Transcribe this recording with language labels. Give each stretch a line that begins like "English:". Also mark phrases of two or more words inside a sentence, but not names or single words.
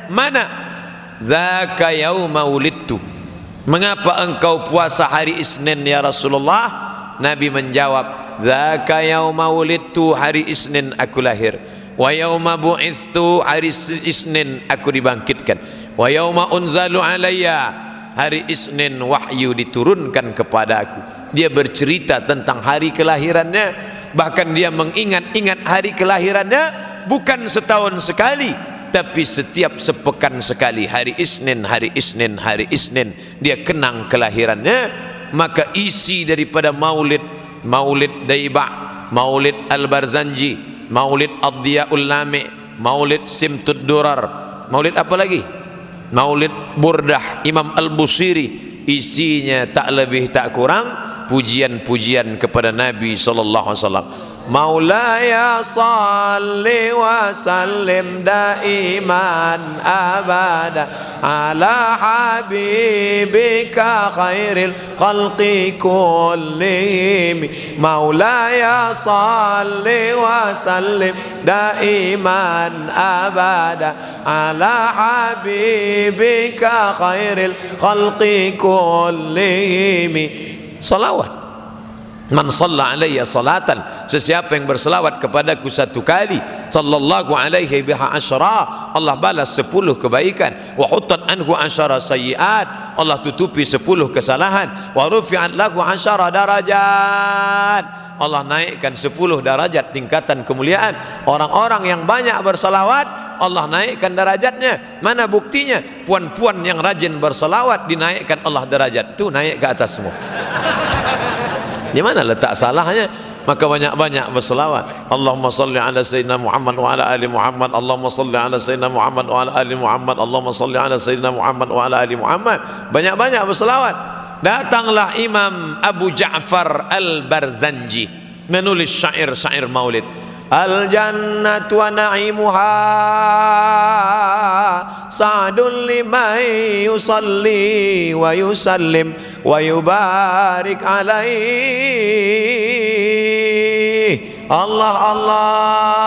Arabic: Mana? ذلك يوم ولدت.
Malay: Mengapa engkau puasa hari Isnin ya Rasulullah? Nabi menjawab,
Arabic: ذلك يوم ولدت,
Malay: hari Isnin aku lahir.
Arabic: ويوم بعثت,
Malay: hari Isnin aku dibangkitkan.
Arabic: ويوم أنزل علي,
Malay: hari Isnin wahyu diturunkan kepada aku. Dia bercerita tentang hari kelahirannya, bahkan dia mengingat-ingat hari kelahirannya bukan setahun sekali, tapi setiap sepekan sekali. Hari Isnin, hari Isnin, hari Isnin dia kenang kelahirannya. Maka isi daripada maulid, Maulid Daibah, Maulid Al-Barzanji, Maulid Ad-Diyaul Lami', Maulid Simtud Durar, Maulid apa lagi? Maulid Burdah Imam Al-Busiri, isinya tak lebih tak kurang pujian-pujian kepada Nabi
Arabic: صلى الله عليه وسلم. مولاي صل وسلم دائما أبدا على حبيبك خير الخلق كلهم. مولاي صل وسلم دائما أبدا على حبيبك خير الخلق كلهم. صلوات من صلى علي صلاة,
Malay: sesiapa yang berselawat kepadaku satu kali,
Arabic: صلى الله عليه بها عشرا,
Malay: Allah balas 10 kebaikan.
Arabic: وحطت عنه عشر سيئات,
Malay: Allah tutupi 10 kesalahan.
Arabic: ورفعت له عشر درجات,
Malay: Allah naikkan 10 darajat tingkatan kemuliaan. Orang-orang yang banyak berselawat, Allah naikkan derajatnya. Mana buktinya? Puan-puan yang rajin berselawat dinaikkan Allah derajat, itu naik ke atas semua. Di mana letak salahnya? Maka banyak-banyak berselawat.
Arabic: اللهم صل على سيدنا محمد وعلى آل محمد اللهم صل على سيدنا محمد وعلى آل محمد. اللهم صل على سيدنا محمد وعلى آل محمد.
Malay: Banyak-banyak berselawat. Datanglah Imam Abu Ja'far Al-Barzanji menulis syair-syair maulid.
Arabic: الجنة ونعيمها سعد لمن يصلي ويسلم ويبارك عليه. الله الله.